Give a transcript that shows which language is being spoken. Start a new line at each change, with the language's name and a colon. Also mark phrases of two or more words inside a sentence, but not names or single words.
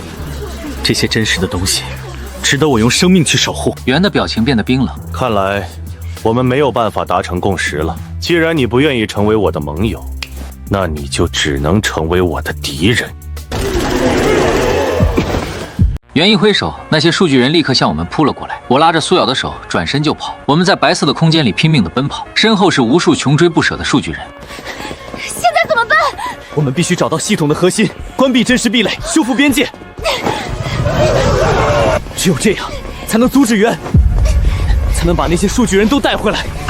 Chinese: 這些真實的東西，值得我用生命去守護。袁的表情變得冰冷。看來我們沒有辦法達成共識了。既然你不願意成為我的盟友，那你就只能成為我的敵人。袁一揮手，那些數據人立刻向我們撲了過來。我拉着蘇瑤的手，轉身就跑。我們在白色的空間裡拼命地奔跑，身後是無數窮追不捨的數據人。現在怎麼辦？我們必須找到系統的核心，關閉真實壁壘，修復邊界。只有這樣，才能阻止袁，才能把那些數據人都帶回來。